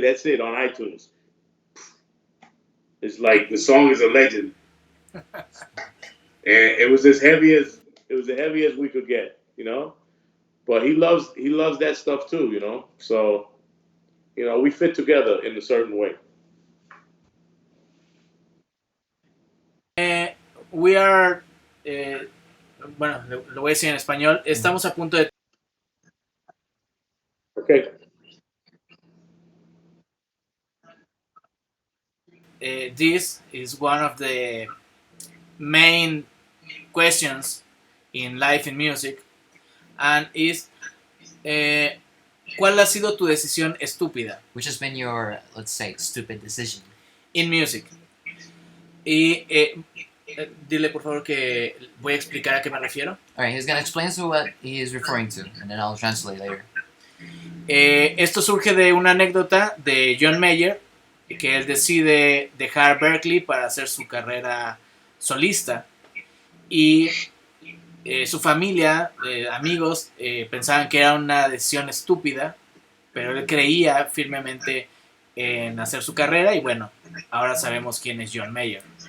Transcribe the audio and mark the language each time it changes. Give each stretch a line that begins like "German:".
English: That's it on iTunes." It's like the song is a legend, and it was as heavy as we could get. But he loves that stuff too. So we fit together in a certain way. We are,
Spanish: bueno, lo voy a decir en español. Estamos a punto de.
English: Okay. This is one of the main questions in life in music, and is
Spanish: ¿cuál ha sido tu decisión estúpida
English: Which has been your, let's say, stupid decision? in music?
Spanish: Y dile por favor que voy a explicar a qué me refiero.
English: Alright, he's gonna explain to what he is referring to, and then I'll translate later.
Spanish: Esto surge de una anécdota de John Mayer, que él decide dejar Berkeley para hacer su carrera solista, y su familia, amigos, pensaban que era una decisión estúpida, pero él creía firmemente en hacer su carrera, y bueno, ahora sabemos quién es John Mayer.